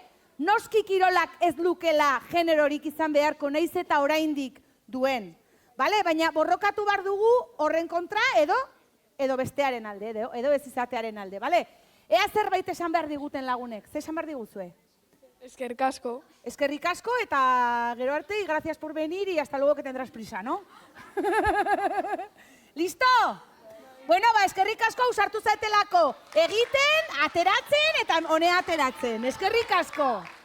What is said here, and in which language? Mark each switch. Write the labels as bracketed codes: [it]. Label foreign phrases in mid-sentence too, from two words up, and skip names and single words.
[eu] Noski kirolak ez lukela generorik izan beharko, nahiz eta oraindik duen. Bale, baina borrokatu bar dugu horren kontra edo bestearen alde, edo ez izatearen alde, bale? Ea zerbait esan behar diguten lagunek, ze esan behar diguzue? Eskerrik asko. Eskerrik asko eta gero arte, [es] y gracias por venir y hasta luego que tendrás prisa, ¿no? ¿Listo? [eu] Bueno, eskerrik asko ausartu zaetelako. Egiten, ateratzen eta honea ateratzen. Eskerrik asko.